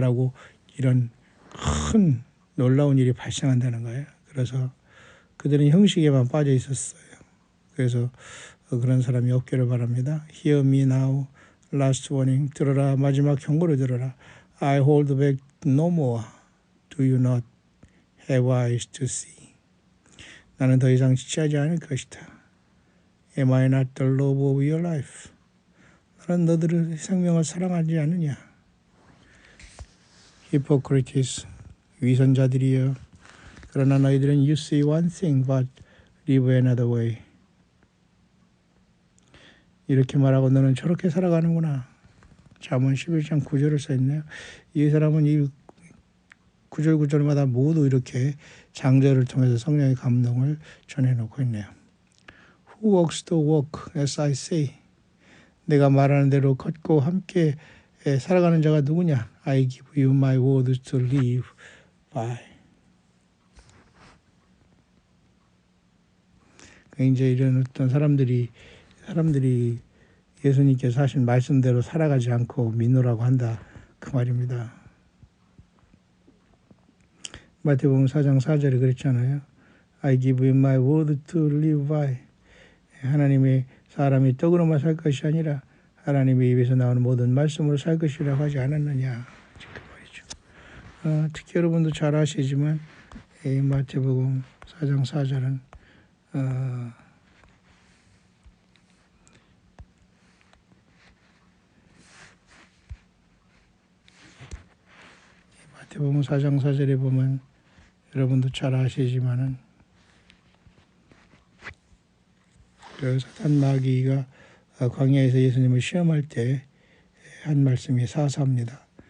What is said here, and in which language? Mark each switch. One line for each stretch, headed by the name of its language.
Korean: 라고 이런 큰 놀라운 일이 발생한다는 거예요. 그래서 그들은 형식에만 빠져 있었어요. 그래서 그런 사람이 없기를 바랍니다.
English: Hear me now, last warning.
Korean: 들어라. 마지막 경고를 들어라.
English: I hold back no more. do you not have eyes to see?
Korean: 나는 더 이상 지체하지 않을 것이다.
English: Am I not the love of your life?
Korean: 너는 너들의 생명을 사랑하지 않느냐? Hypocrites, 위선자들이여. 그러나 너희들은
English: you say one thing but live another way.
Korean: 이렇게 말하고 너는 저렇게 살아가는구나. 잠언 11장 9절을 써있네요. 이 사람은 이 구절마다 모두 이렇게 장절을 통해서 성령의 감동을 전해놓고 있네요.
English: Who walks the walk as I say?
Korean: 내가 말하는 대로 걷고 함께 살아가는 자가 누구냐?
English: I give you my word to live by.
Korean: 이제 이런 어떤 사람들이 예수님께서 하신 말씀대로 살아가지 않고 믿노라고 한다 그 말입니다. 마태복음 4장 4절에 그랬잖아요.
English: I give you my word to live by.
Korean: 하나님의 사람이 떡으로만 살 것이 아니라 하나님의 입에서 나오는 모든 말씀으로 살 것이라고 하지 않았느냐. 그 말이죠. 특히 여러분도 잘 아시지만 이 마태복음 4장 4절은 마태복음 4장 4절에 보면 여러분도 잘 아시지만은 그 사탄 마귀가 광야에서 예수님을 시험할 때 한 말씀이 사사입니다.